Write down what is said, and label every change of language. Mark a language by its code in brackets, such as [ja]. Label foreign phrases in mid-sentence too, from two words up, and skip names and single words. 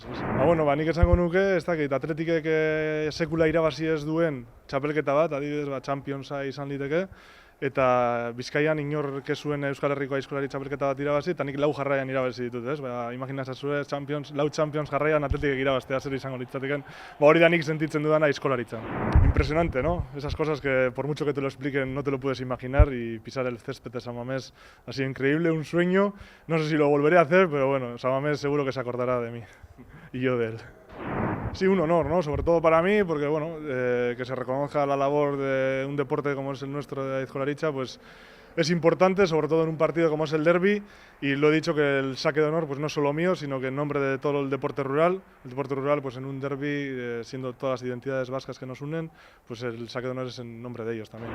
[eu] Nik esango nuke, ez dakit, Atletikek sekula irabazi ez duen txapelketa bat, adibidez Championsa izan liteke, eta Bizkaian inork ez zuen Euskal Herriko aizkolari txapelketa bat irabazi, eta nik 4 jarraian irabazi ditut, ez? Imaginazazue, 4 Champions jarraian Atletikek irabaztea zer izango litzateken, hori da nik sentitzen dudana aizkolaritzan. [es] Impresionante, ¿no? Esas cosas que por mucho que te lo expliquen no te lo puedes imaginar, y pisar el césped de San Mamés ha sido increíble, un sueño, no sé si lo volveré a hacer, pero bueno, San Mamés seguro que se acordará de mí, y yo de él. Sí, un honor, ¿no? Sobre todo para mí, porque que se reconozca la labor de un deporte como es el nuestro de aizkolaritza, pues es importante, sobre todo en un partido como es el derbi, y lo he dicho que el saque de honor pues no es solo mío, sino que en nombre de todo el deporte rural pues en un derbi, siendo todas las identidades vascas que nos unen, pues el saque de honor es en nombre de ellos también.